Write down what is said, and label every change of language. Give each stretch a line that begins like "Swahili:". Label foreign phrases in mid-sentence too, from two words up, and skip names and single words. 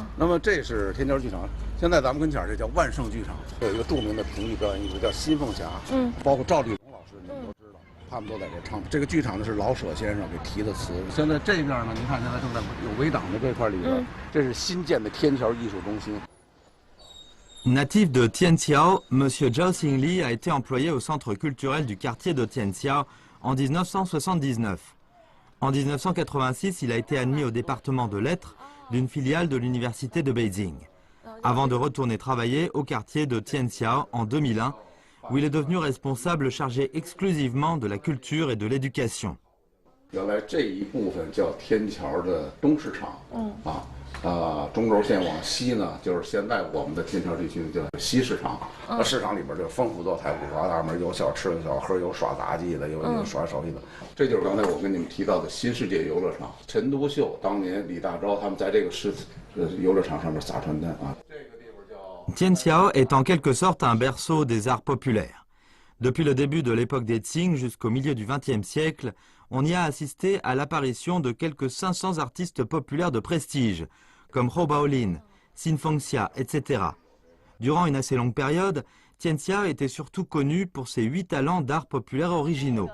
Chinese: 那么这是天桥剧场，现在咱们跟前这叫万盛剧场，有一个著名的评剧表演艺术叫新凤霞，包括赵丽蓉老师，你们都知道，他们都在这唱。这个剧场呢是老舍先生给题的词。现在这边呢，您看现在正在有围挡的这块里边，这是新建的天桥艺术中心。
French: Natif de Tianqiao, M. Zhao Xingli a été employé au centre culturel du quartier de Tianqiao en 1979. En 1986, il a été admis au département de lettres d'une filiale de l'université de Beijing, avant de retourner travailler au quartier de Tianqiao en 2001, où il est devenu responsable chargé exclusivement de la culture et de l'éducation.
Chinese: 原来这一部分叫天桥的东市场， 中轴线往西呢，就是现在我们的金桥地区叫西市场。市场里边就丰富多彩，五花大门，有小吃有小喝，有耍杂技的，有耍手艺的。这就是刚才我跟你们提到的新世界游乐场。陈独秀当年李大钊他们在这个游乐场上面撒传单啊。这个地方叫
French: Tianxiao est en quelque sorte un berceau des arts populaires. Depuis le début de l'époque des Qing jusqu'au milieu du XXe siècle, on y a assisté à l'apparition de quelques 500 artistes populaires de prestige, comme Hou Baolin, Xin Fengxia, etc. Durant une assez longue période, Tianxia était surtout connu pour ses 8 talents d'art populaire originaux.